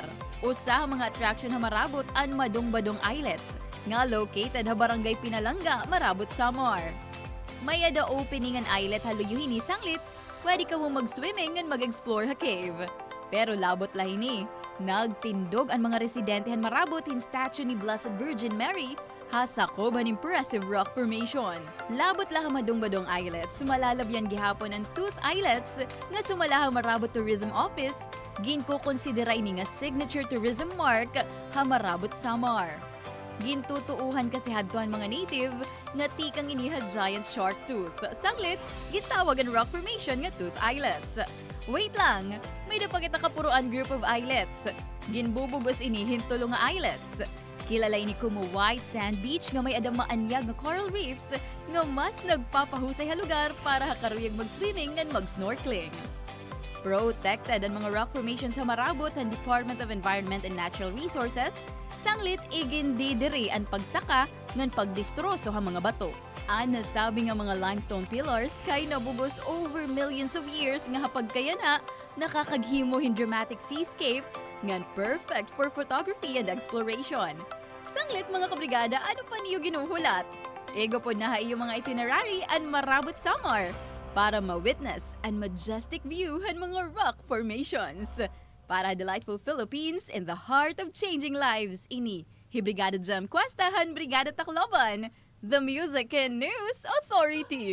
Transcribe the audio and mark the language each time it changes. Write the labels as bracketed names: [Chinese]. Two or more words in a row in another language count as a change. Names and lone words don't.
[Waray] Usa mga attraction na Marabut ang Madong-Badong Islets, nga located ha barangay Pinalanga, Marabut, Samar. May ada opening ang islet haluyuhin ni sanglit, pwede ka mo mag-swimming and mag-explore ha cave. Pero labot lahin ni, nagtindog ang mga residente han Marabut hin statue ni Blessed Virgin Mary hasakob han [English] impressive rock formation. [Waray] Labot lah Madong-Badong Islets, sumalalabyan gihapon ang Tooth Islets nga sumala Marabut Tourism Office, ginko konsidera ini nga [English] signature tourism mark [Waray] ha Marabut, Samar. Gintutuuhan kasi hadtuhan mga native nga tikang iniha [English] giant shark tooth. [Waray] Sanglit, gitawag ang [English] rock formation [Waray] nga Tooth Islets. Wait lang, may dapagita kapuruan [English] group of islets. [Waray] Ginbubugos ini hintulo nga islets. Kilalay ni kumo [English] white sand beach [Waray] nga may adang maanyag nga [English] coral reefs [Waray] nga mas nagpapahusay ha lugar para hakaruyag mag-swimming and mag-snorkeling. Protected ang mga [English] rock formations [Waray] sa Marabut ang Department of Environment and Natural Resources, sanglit igindidiri ang pagsaka ng pagdistroso ha mga bato. Ang nasabi nga mga [English] limestone pillars [Waray] kay nabugos [English] over millions of years [Waray] nga hapag kaya na nakakaghimo hin [English] dramatic seascape [Waray] nga [English] perfect for photography and exploration. [Waray] Sanglit mga kabrigada, ano pa niyo ginuhulat? Ego po na ha iyo mga itinerary ang Marabut, Samar para ma-witness ang [English] majestic view [Waray] han mga [English] rock formations. Para delightful Philippines in the heart of changing lives, [Waray] ini Brigada Gem Cuesta han Brigada Tacloban, [English] the Music and News Authority.